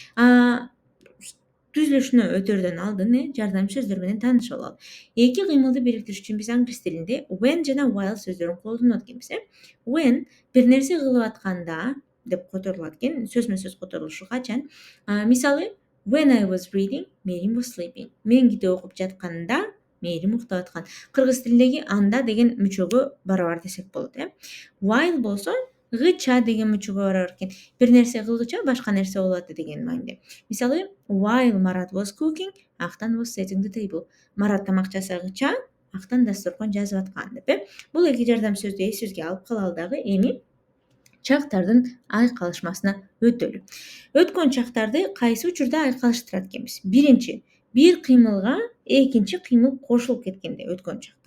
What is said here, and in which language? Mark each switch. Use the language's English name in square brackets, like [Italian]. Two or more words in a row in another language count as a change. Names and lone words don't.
[Kyrgyz] Түзүлүшүнө өтөрдөн алдын жардам сөздөр менен таанышып алалы. Эки кыймылды бириктириш үчүн биз англис тилинде when жана while сөздөрүн колдонот экенбиз. When бир нерсе кылып атканда деп которулат экен, сөзмө-сөз которулушу качан? Мисалы, [English] when I was reading, Мерим was sleeping. [Kyrgyz] Мен китеп окуп жатканда Мерим уктап аткан. Кыргыз тилиндеги анда деген мүчөгө барабар десек болот. While болсо гыча деген мүчөгө барабар экен. Бир нерсе кылгыча башка нерсе болуп атты деген мааниде. Мисалы, [English] while Марат was cooking, Актан was setting the table. [Kyrgyz] Марат тамак жасагыча Актан дасторкон жазып аткан деп. Бул эки жардам сөздү эсибизге алып калалы дагы эми чактардын айкалышмасына өтөлү. Өткөн чактарды кайсы учурда айкалыштырат экенбиз? Биринчи, бир кыймылга экинчи кыймыл кошулуп кеткенде өткөн чакта.